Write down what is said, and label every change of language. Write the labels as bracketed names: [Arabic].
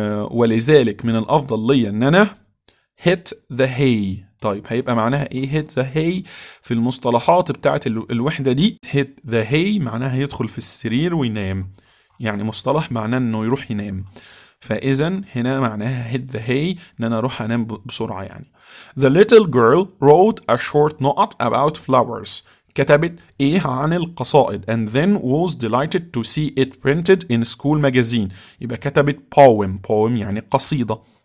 [Arabic] ولذلك من الأفضل لي أن أنا [English] hit the hay. [Arabic] طيب هيبقى معناها إيه [English] hit the hay [Arabic] في المصطلحات بتاعت الوحدة دي؟ hit the hay معناها يدخل في السرير وينام، يعني مصطلح معناه أنه يروح ينام. فإذا هنا معناها [English] hit the hay [Arabic] إن أنا أروح أنام بسرعة يعني. [English] The little girl wrote a short note about flowers. [Arabic] كتبت إيه عن القصائد [English] and then was delighted to see it printed in school magazine. [Arabic] يبقى كتبت poem يعني قصيدة.